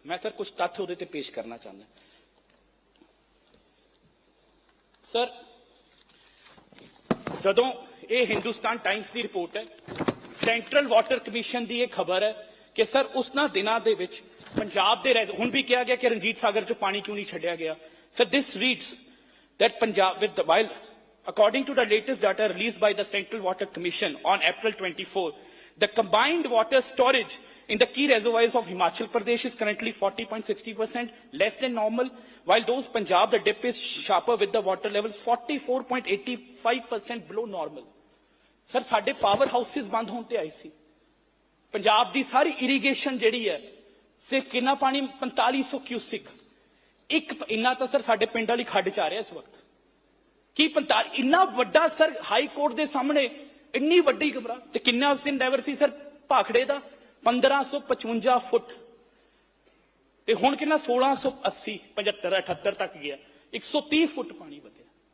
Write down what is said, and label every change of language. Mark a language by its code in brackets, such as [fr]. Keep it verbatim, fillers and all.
[pa] ਮੈਂ ਸਰ ਕੁਝ ਤੱਥ ਉਹਦੇ ਤੇ ਪੇਸ਼ ਕਰਨਾ ਚਾਹੁੰਦਾ ਸਰ। ਜਦੋਂ ਇਹ ਹਿੰਦੁਸਤਾਨ ਟਾਈਮਸ ਦੀ ਰਿਪੋਰਟ ਹੈ। ਸੈਂਟਰਲ ਵਾਟਰ ਕਮਿਸ਼ਨ ਦੀ ਇਹ ਖਬਰ ਹੈ ਕਿ ਸਰ ਉਸਨਾਂ ਦਿਨਾਂ ਦੇ ਵਿੱਚ ਪੰਜਾਬ ਦੇ ਰਹਿ- ਹੁਣ ਵੀ ਕਿਹਾ ਗਿਆ ਕਿ ਰਣਜੀਤ ਸਾਗਰ 'ਚ ਪਾਣੀ ਕਿਉਂ ਨਹੀਂ ਛੱਡਿਆ ਗਿਆ। [en] Sir this reads that Punjab with the while according to the latest data released by the Central Water Commission on April twenty-fourth, the combined water storage in the key reservoirs of Himachal Pradesh is currently forty point six zero percent less than normal, while those Punjab the dip is sharper with the water levels forty-four point eight five percent below normal. [pa] Sir, ਸਾਡੇ power houses ਬੰਦ ਹੋਣ ਤੇ ਆਈ ਸੀ। ਪੰਜਾਬ ਦੀ ਸਾਰੀ irrigation ਜਿਹੜੀ ਹੈ ਸਿਰਫ ਕਿੰਨਾ ਪਾਣੀ [en] forty-five hundred [pa] cusec, ਇੱਕ ਇੰਨਾ ਤਾਂ ਸਰ ਸਾਡੇ ਪਿੰਡ ਵਾਲੀ ਖੱਡ ਚ ਆ ਰਿਹਾ ਇਸ ਵਕਤ ਕੀ ਪੰਤਾਲੀ, ਇੰਨਾ ਵੱਡਾ ਸਰ ਹਾਈ ਕੋਰਟ ਦੇ ਸਾਹਮਣੇ ਇੰਨੀ ਵੱਡੀ ਘਬਰਾ ਤੇ ਕਿੰਨਾ ਉਸ ਦਿਨ ਡਾਈਵਰ ਸੀ ਸਰ ਭਾਖੜੇ ਦਾ ਪੰਦਰਾਂ ਸੌ ਪਚਵੰਜਾ ਫੁੱਟ ਤੇ ਹੁਣ ਕਿੰਨਾ ਸੋਲਾਂ ਸੌ ਅੱਸੀ, ਪਝੱਤਰ, ਅਠੱਤਰ ਤੱਕ ਗਿਆ, ਇੱਕ ਸੌ ਤੀਹ ਫੁੱਟ ਪਾਣੀ ਵਧਿਆ।